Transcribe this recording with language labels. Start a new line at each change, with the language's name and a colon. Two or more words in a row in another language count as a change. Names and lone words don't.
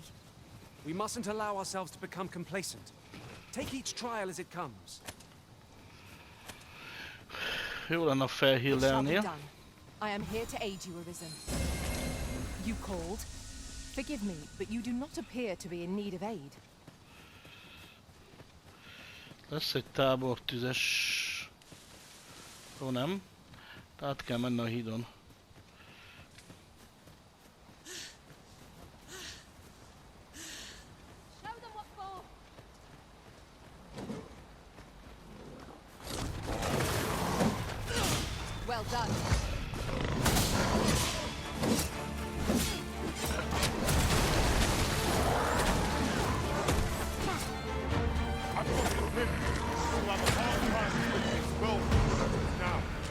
English: We mustn't allow ourselves to become complacent. Take each trial as it comes.
Hungarian: Jó lenne a
English: It shall be felhílelnél. done. I am here to aid you, Arisen. You called? Forgive me, but you do not appear to be in need of aid.
Hungarian: Lesz egy tábortüzes... Ó, nem. Át kell menni a hídon.
English: Show them what for! Well done. Now.